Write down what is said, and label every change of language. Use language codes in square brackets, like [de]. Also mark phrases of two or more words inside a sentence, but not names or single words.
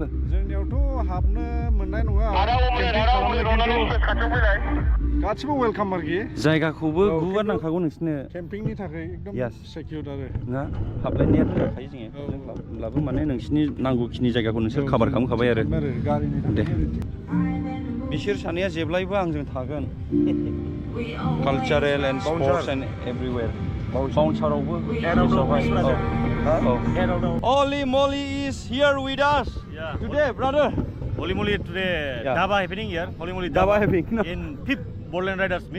[brx] जोंनियावथ' हाबनो मोननाय नङा गासिबो वेलकाम आरोखि जायगाखौबो गुवार नांखागौ नोंसिनो केम्पिंनि थाखाय एकदम सेकिउर आरो ना हाबलायनायाथ' जाखायो जोङो होनब्लाबो माने नोंसिनि नांगौखिनि जायगाखौ नोंसोर काभार खालामखाबाय आरो दे बिसोर सानैया जेब्लायबो आंजों थागोन [en] cultural and sports and everywhere. Bouncer-आवबो Holy Moly is here with us today, brother. Holy moly today Daba happening here. Holy moly Daba happening in 5th Bodoland Riders Meet.